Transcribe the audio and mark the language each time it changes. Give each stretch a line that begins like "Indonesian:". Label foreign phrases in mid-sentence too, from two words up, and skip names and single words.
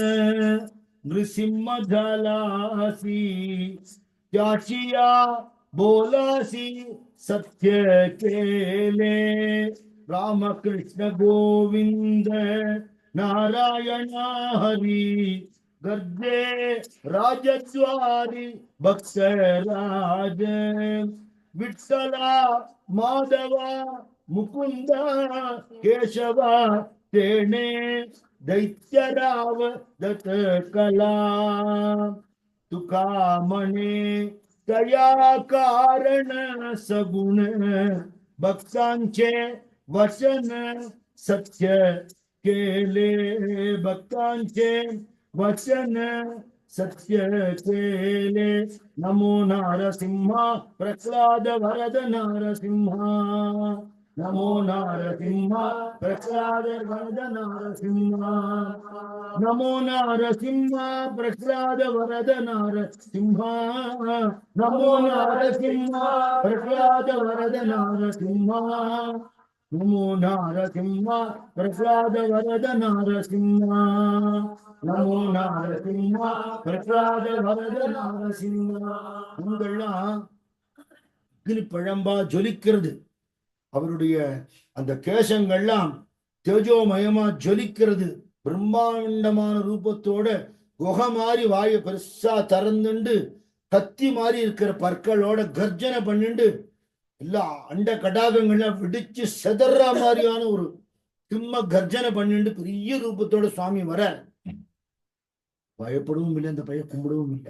Marathi: निरुसिंम्ह जलासी जाशिया बोलासी सत्य केले रामकृष्ण गोविंद नारायण हरी गर्जे राजद्वारी भक्तराज विठ्ठला माधवा मुकुंदा केशवा तेणे दैत्यराव दत्त कला तुकामणे दया कारण सगुण भक्तांचे वचन सत्य केले भक्तांचे वचन सत्य केले नमो नारसिंह प्रह्लाद वरद नारसिंह नमो नारसिंह प्रह्लाद वरद नारसिंह नमो नारसिंह प्रह्लाद वरद नारसिंह नमो नारसिंह प्रह्लाद वरद नारसिंह नमो नारसिंह प्रह्लाद वरद नारसिंह नमो नारसिंह प्रह्लाद वरद नारसिंह.
Tamil: உங்கள்லாம் அக்னி பழம்பா ஜொலிக்கிறது, அவருடைய அந்த கேசங்கள்லாம் தேஜோமயமா ஜொலிக்கிறது, பிரம்மாண்டமான ரூபத்தோட குகை மாதிரி வாயை பெருசா திறந்துண்டு கத்தி மாதிரி இருக்கிற பற்களோட கர்ஜனை பண்ணிண்டு எல்லா அண்ட கடாகங்கள்லாம் விடிச்சு செதற மாதிரியான ஒரு சிம்ம கர்ஜனை பண்ணிட்டு பெரிய ரூபத்தோட சுவாமி வர, பயப்படவும் இல்லை, அந்த பையன் கும்பிடவும் இல்லை.